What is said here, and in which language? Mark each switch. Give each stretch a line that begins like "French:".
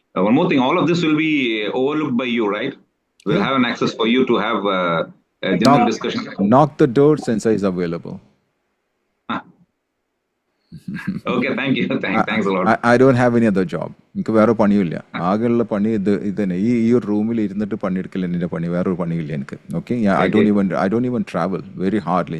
English: One more thing, all of this will be overlooked by you, right? We'll have an access for you to have a general discussion. Knock the door, Sensei is available. Okay, thank you. Thanks a lot. I don't have any other job.
Malayalam: എനിക്ക് വേറെ പണിയില്ല. ആകെയുള്ള പണി ഇത് തന്നെ. ഈ ഒരു റൂമിൽ ഇരുന്നിട്ട് പണിയെടുക്കില്ല എൻ്റെ പണി. വേറൊരു പണിയില്ല എനിക്ക്.
English: Okay, I don't even travel very hardly.